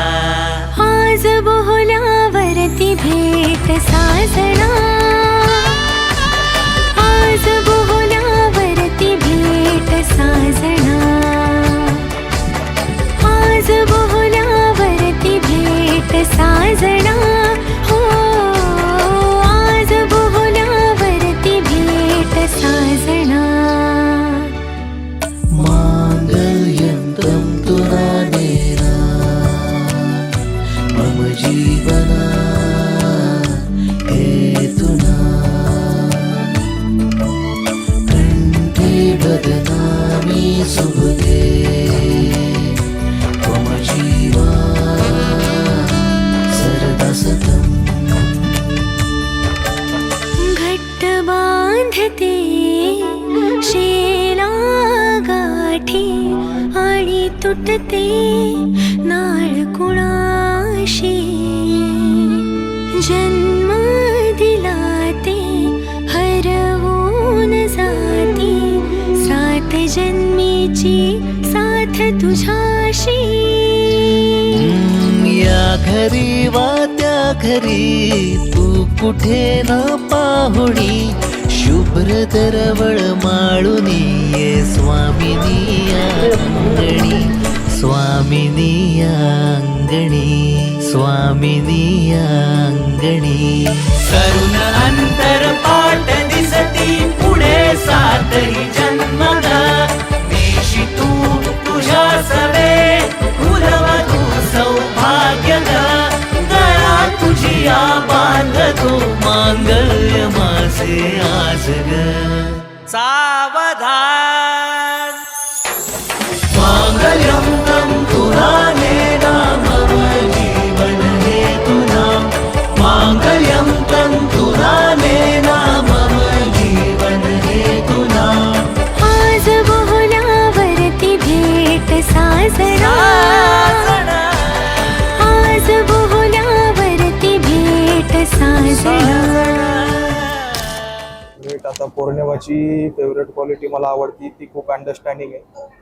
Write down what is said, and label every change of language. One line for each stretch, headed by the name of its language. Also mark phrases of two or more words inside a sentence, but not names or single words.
Marathi: आज बोहल्यावरती भेट साजना, आज बोहल्यावरती भेट साजना, आज बोहल्यावरती भेट साजना. हो आज बोहल्यावरती भेट साजना.
Sanskrit: मांगल्यं तुना नेना मम जीवना हेतुना. कंठे बदनामी शुभगे त्वं जीवा सरदा सतम्.
Marathi: घट्ट बांधते शेला गाठी आणि तुटते नाळ कुणाशी. जन्म दिला ते हरवून जाती, सात जन्मीची साथ तुझ्याशी. या घरी वा त्या घरी तू कुठे न पाहुणी, शुभ्र दरवळ माळुनी ये स्वामिनी अंगणी. स्वामिनी अंगणी, स्वामिनी अंगणी. करुण अंतरपाट दिसती पुढे सातही जन्मद. देशी तू तुझ्या सवे कुलवधू सौभाग्य ग. गळा तुझिया बांधतो मांगल्य माझे आज ग. सावधान.
Sanskrit: मांगल्यं तं तुना नेना मम जीवन हेतुना. मांगल्यं तं तुना नेना मम जीवन हेतुना.
Marathi: आज बोहल्यावरती भेट साजना, आज बोहल्यावरती भेट साजना. आता पौर्णिमाची
English: favorite quality
Marathi: मला आवडती, ती खूप अंडरस्टँडिंग आहे.